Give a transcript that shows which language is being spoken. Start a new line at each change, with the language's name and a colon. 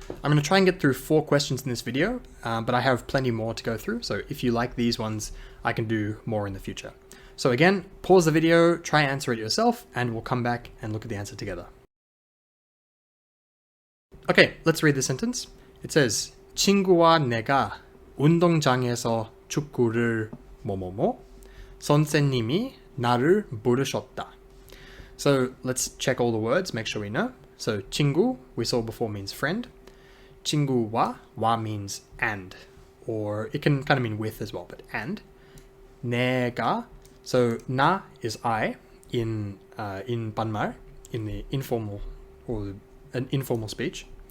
English: I'm going to try and get through 4 questions in this video, but I have plenty more to go through, so if you like these ones, I can do more in the future. So again, pause the video, try and answer it yourself, and we'll come back and look at the answer together. Okay, let's read the sentence. It says,
Korean: 친구와 내가 운동장에서 축구를 뭐뭐뭐 선생님이 나를 부르셨다.
English: So let's check all the words, make sure we know. So 친구, we saw before, means friend. 친구와, 와 means and, or it can kind of mean with as well, but and. 내가, so na is I in 반말, in the informal or an informal speech.